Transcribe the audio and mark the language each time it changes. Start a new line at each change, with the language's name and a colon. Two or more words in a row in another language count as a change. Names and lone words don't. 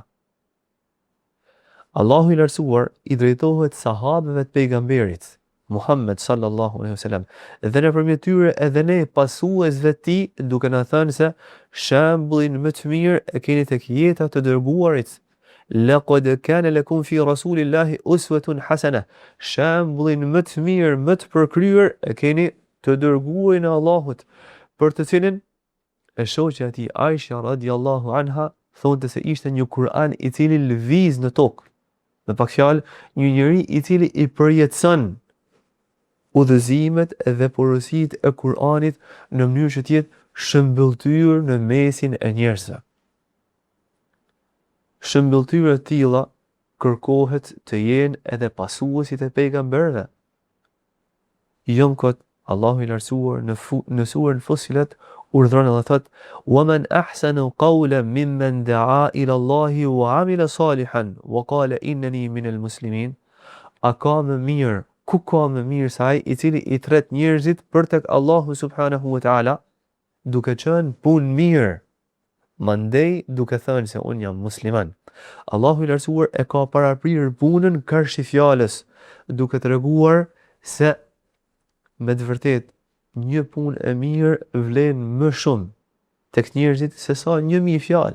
Albanian: Allahu i lartësuar i drejtohet sahabeve të pejgamberit Muhammed
Arabic: صلى الله عليه وسلم
Albanian: dhe nëpërmjet tyre edhe ne pasuesve të tij, duke na thënë se shembullin më të mirë e keni tek jeta të dërguarit.
Arabic: لقد كان لكم في رسول الله أسوة حسنة.
Albanian: Shembullin më të mirë, më të përkryer e keni të dërguarin e Allahut, për të cilin e shoqja e tij Aisha
Arabic: رضي الله عنها
Albanian: thonte se ishte një Kur'an i cili lëviz në tokë. Me pak fjalë, një njeri i cili i përjetëson udhëzimet dhe porositë e Kur'anit në mënyrë që të jetë shëmbëltyr në mesin e njerëzve. Shëmbëltyra të tilla kërkohet të jenë edhe pasuesit e pejgamberëve. Jo kot Allahu i lartësuar në surën Fussilet urdhron dhe thot:
Arabic: "ومن أحسن قولا ممن دعا إلى الله وعمل صالحا وقال إنني من المسلمين."
Albanian: A ka më mirë, ku ka më mirë se ai i cili i thret njerëzit për tek Allahu
Arabic: سبحانه وتعالى,
Albanian: duke qenë punë mirë, mandej duke thënë se unë jam musliman. Allahu i lartësuar e ka paraprirë punën karshi fjalës, duke treguar se me të vërtetë një punë e mirë vlen më shumë tek njerëzit se sa 1000 fjalë.